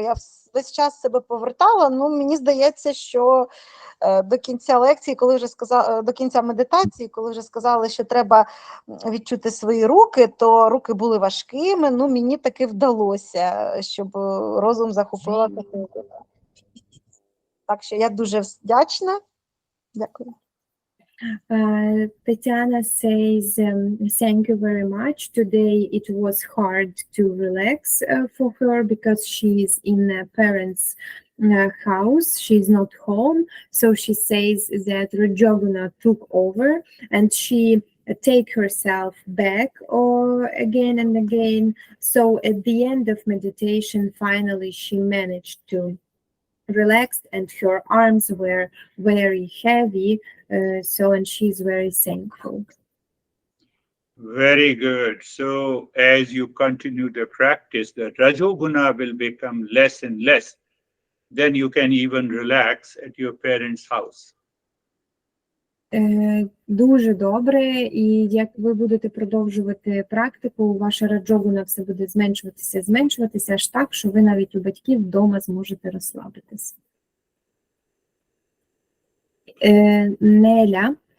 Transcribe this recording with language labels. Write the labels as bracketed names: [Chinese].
[Ukrainian] Я весь час себе повертала, мені здається, що до кінця лекції, до кінця медитації, коли вже сказали, що треба відчути свої руки, то руки були важкими, мені таки вдалося, щоб розум захопила таку. Так що я дуже вдячна. Дякую. [English] Tatiana says, thank you very much. Today it was hard to relax for her because she's in a parent's house. She's not home. So she says that Rajoguna took over and she take herself back again and again. So at the end of meditation, finally she managed to relaxed and her arms were very heavy, and she's very thankful. Very good. So as you continue the practice, the Rajoguna will become less and less. Then you can even relax at your parents' house. [Ukrainian] Дуже добре, і як ви будете продовжувати практику, ваша раджогуна все буде зменшуватися аж так, що ви навіть у батьків вдома зможете розслабитися. Неля.